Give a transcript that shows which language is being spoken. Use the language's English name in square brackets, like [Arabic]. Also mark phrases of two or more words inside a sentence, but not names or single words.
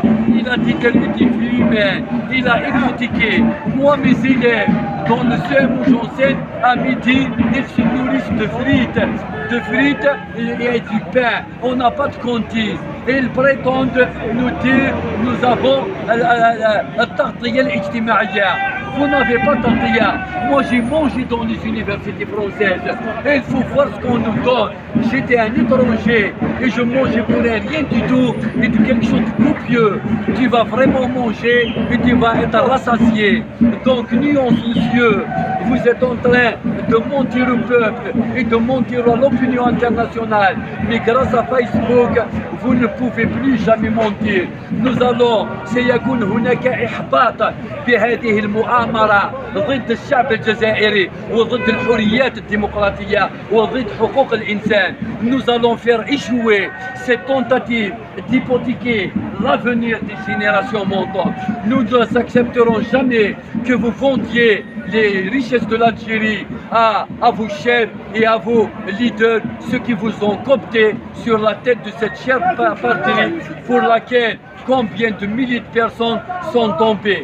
[French] Il a détruit des vies humaines. Il a hypothéqué. Moi, mes élèves, dans le CEM où j'enseigne, à midi, ils se nourrissent de frites et du pain. On n'a pas de cantine. Et ils prétendent nous dire, nous avons la [Arabic] التربية الاجتماعية. [French] Vous n'avez pas tartiya. Moi, j'ai mangé dans les universités françaises. Et il faut voir ce qu'on nous donne. J'étais un étranger et je mangeais pour rien du tout et de quelque chose de copieux. Tu vas vraiment manger et tu vas être rassasié. Donc, nuance, monsieur, vous êtes en train de mentir au peuple et de mentir à l'opinion internationale. Mais grâce à Facebook, vous ne pouvez plus jamais mentir. Nous allons [Arabic] سيكون هناك إحباط بهذه المؤامرة ضد الشعب الجزائري وضد الحريات الديمقراطية وضد حقوق الإنسان. [French] Nous allons faire échouer cette tentative d'hypothéquer l'avenir des générations montantes. Nous ne accepterons jamais que vous vendiez les richesses de l'Algérie à vos chefs et à vos leaders, ceux qui vous ont coopté sur la tête de cette chère patrie pour laquelle combien de milliers de personnes sont tombées.